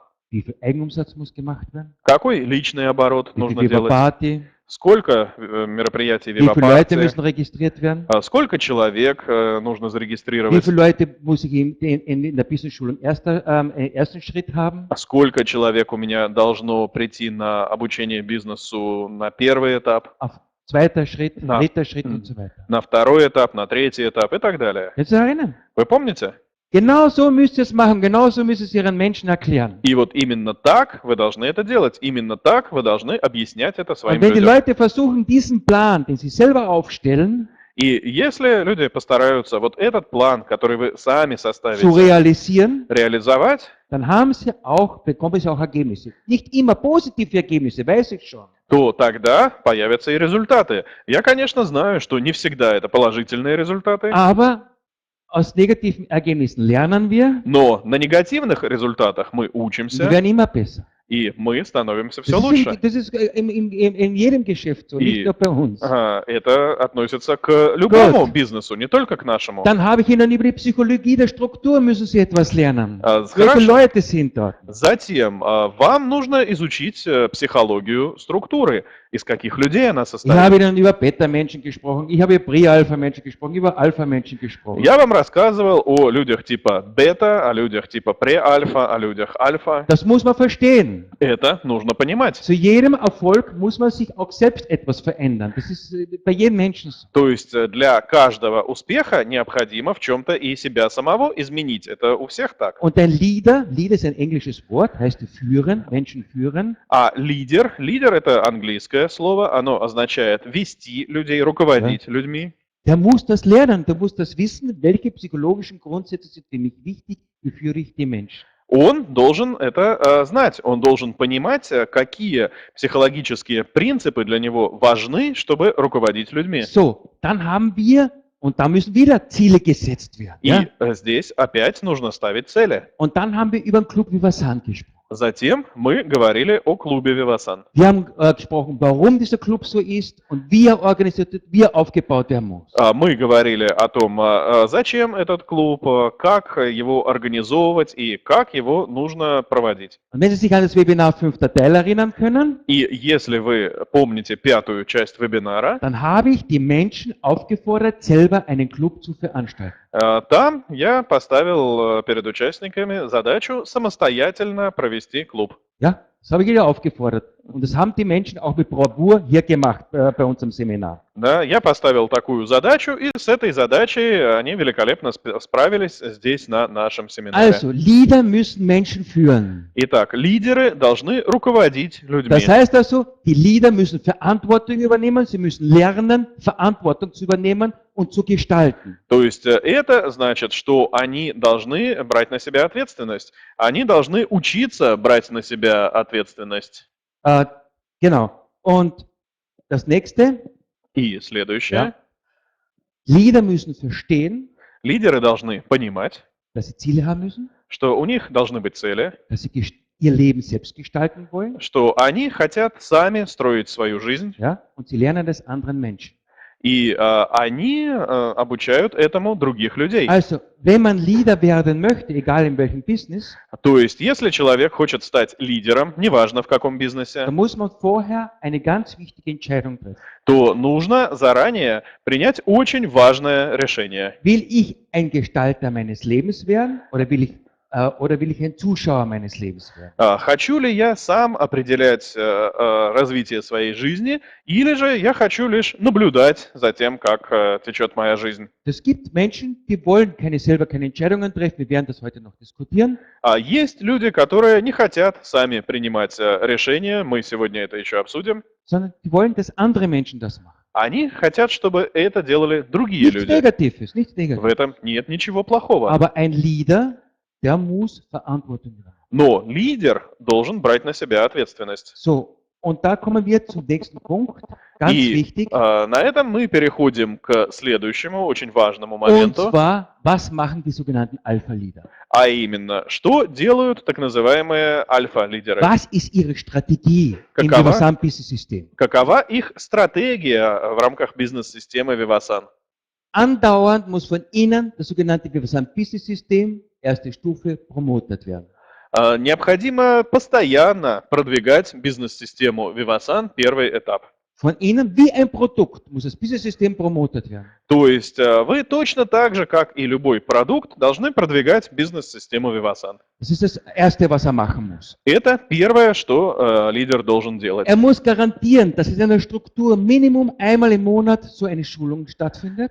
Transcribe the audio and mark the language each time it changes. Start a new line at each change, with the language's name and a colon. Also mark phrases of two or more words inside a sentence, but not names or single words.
German: Wie viel Eigenumsatz muss gemacht werden?
Russian: Какой личный оборот
German: Wie
Russian: нужно
German: viel
Russian: делать?
German: Party?
Russian: Сколько мероприятий
German: Wie viele Leute
Russian: Вивапарти?
German: müssen registriert werden?
Russian: Сколько человек нужно
German: Wie
Russian: зарегистрировать?
German: viele Leute muss ich in der Business-Schule ersten Schritt haben?
Russian: Сколько человек у меня должно прийти на обучение бизнесу на первый этап,
German: Auf zweiter Schritt, Na. dritter Schritt und so weiter.
Russian: на второй этап, на третий этап и так далее?
German: Jetzt erinnern.
Russian: Вы помните?
German: Genau so müsst ihr es machen, genau so müsst ihr es Ihren Menschen erklären.
Russian: И вот именно так вы должны это делать. Именно так вы должны объяснять это своим
German: Und wenn die
Russian: людям.
German: Leute versuchen, diesen Plan, den sie selber aufstellen,
Russian: И если люди постараются вот этот план, который вы сами
German: zu
Russian: составите,
German: realisieren,
Russian: реализовать,
German: dann bekommen sie auch Ergebnisse. Nicht immer positive Ergebnisse, weiß ich schon.
Russian: то тогда появятся и результаты. Я, конечно, знаю, что не всегда это положительные результаты,
German: Aber aus negativen Ergebnissen lernen wir,
Russian: но на негативных результатах мы
German: und die
Russian: учимся,
German: werden immer besser.
Russian: и мы становимся все
German: Das
Russian: лучше.
German: ist in jedem Geschäft so, nicht nur bei uns.
Russian: Это относится к любому бизнесу, не только к нашему.
German: Dann habe ich Ihnen über die Psychologie der Struktur müssen Sie etwas lernen. Welche
Russian: Хорошо.
German: Leute sind dort?
Russian: Затем вам нужно изучить психологию структуры, из каких людей она
German: Ich
Russian: состоит.
German: habe Ihnen über Beta-Menschen gesprochen, ich habe über Pre-Alpha-Menschen gesprochen, über Alpha-Menschen gesprochen.
Russian: Я вам рассказывал о людях типа бета, о людях типа пре-альфа, о людях альфа.
German: Das muss man verstehen.
Russian: Это нужно понимать.
German: Zu jedem Erfolg muss man sich auch selbst etwas verändern. Das ist bei jedem Menschen so.
Russian: То есть для каждого успеха необходимо в чем-то и себя самого изменить. Это у всех так.
German: Und ein Leader ist ein englisches Wort, heißt führen, Menschen führen.
Russian: А лидер это английское слово, оно означает вести людей, руководить людьми.
German: Der muss das lernen, der muss das wissen, welche psychologischen Grundsätze sind für mich wichtig, wie führe ich die Menschen.
Russian: Он должен это знать, он должен понимать, какие психологические принципы для него важны, чтобы руководить людьми.
German: So, dann haben wir, und da müssen wieder Ziele gesetzt werden.
Russian: И
German: Ja?
Russian: здесь опять нужно ставить цели.
German: Und dann haben wir über den Club Vivasan gesprochen.
Russian: Затем мы говорили о клубе Вивасан.
German: Wir haben gesprochen, warum dieser Club so ist und wie er organisiert wird, wie er aufgebaut werden muss.
Russian: Мы говорили о том, зачем этот клуб, как его организовывать и как его нужно проводить.
German: Und wenn Sie sich an das Webinar 5. Teil erinnern können,
Russian: И если вы помните 5-ю часть вебинара,
German: dann habe ich die Menschen aufgefordert, selber einen Club zu veranstalten.
Russian: там я поставил перед участниками задачу самостоятельно провести клуб.
German: Ja, das habe ich wieder aufgefordert. Und das haben die Menschen auch mit Bravour hier gemacht bei unserem Seminar.
Russian: Да, я поставил такую задачу, и с этой задачей они великолепно справились здесь на нашем семинаре.
German: Also, Leader müssen Menschen führen.
Russian: Итак, лидеры должны руководить людьми.
German: Das heißt also, die Leader müssen Verantwortung übernehmen, sie müssen lernen, Verantwortung zu übernehmen und zu gestalten.
Russian: То есть это значит, что они должны брать на себя ответственность. Они должны учиться брать на себя ответственность.
German: Genau. Und das nächste,
Russian: И следующее.
German: Leader müssen verstehen,
Russian: Лидеры должны понимать,
German: dass sie Ziele haben müssen,
Russian: что у них должны быть цели,
German: dass sie ihr Leben selbst gestalten wollen,
Russian: что они хотят сами строить свою жизнь,
German: ja, und sie lernen das anderen Menschen.
Russian: и они обучают этому других людей.
German: Also, wenn man Leader werden möchte, egal in welchem Business,
Russian: То есть, если человек хочет стать лидером, неважно в каком бизнесе,
German: dann muss man vorher eine ganz wichtige Entscheidung treffen.
Russian: то нужно заранее принять очень важное решение.
German: Will ich ein Gestalter meines Lebens werden oder will ich ein Zuschauer meines Lebens werden?
Russian: Хочу ли я сам определять развитие своей жизни, или же я хочу лишь наблюдать за тем, как течет моя жизнь?
German: Es gibt Menschen, die wollen selber keine Entscheidungen treffen. Wir werden das heute noch diskutieren.
Russian: А есть люди, которые не хотят сами принимать решения, мы сегодня это еще обсудим.
German: Sondern die wollen, dass andere Menschen das machen.
Russian: Они хотят, чтобы это делали другие
German: Nichts
Russian: люди.
German: Negatives, nichts
Russian: В
German: Negatives.
Russian: этом нет ничего плохого.
German: Aber ein Leader, der muss Verantwortung übernehmen.
Russian: Но лидер должен брать на себя ответственность.
German: So, und da kommen wir zum nächsten Punkt. Ganz
Russian: И
German: wichtig.
Russian: на этом мы переходим к следующему, очень важному
German: Und
Russian: моменту,
German: zwar, was machen die sogenannten Alpha-Leader?
Russian: а именно, что делают так называемые альфа-лидеры?
German: Was ist ihre Strategie im
Russian: Какова?
German: Vivasan-Business-System?
Russian: Какова их стратегия в рамках бизнес-системы Vivasan?
German: Andauernd muss von ihnen das sogenannte Vivasan-Business-System, erste Stufe, promotet werden.
Russian: Необходимо постоянно продвигать бизнес-систему Vivasan, первый этап.
German: Von ihnen wie ein Produkt muss das Business-System promotet werden.
Russian: То есть вы точно так же, как и любой продукт, должны продвигать бизнес-систему Vivasan.
German: Das ist das Erste, was er machen muss.
Russian: Это первое, что лидер должен делать.
German: Er muss garantieren, dass in einer Struktur Minimum einmal im Monat so eine Schulung stattfindet.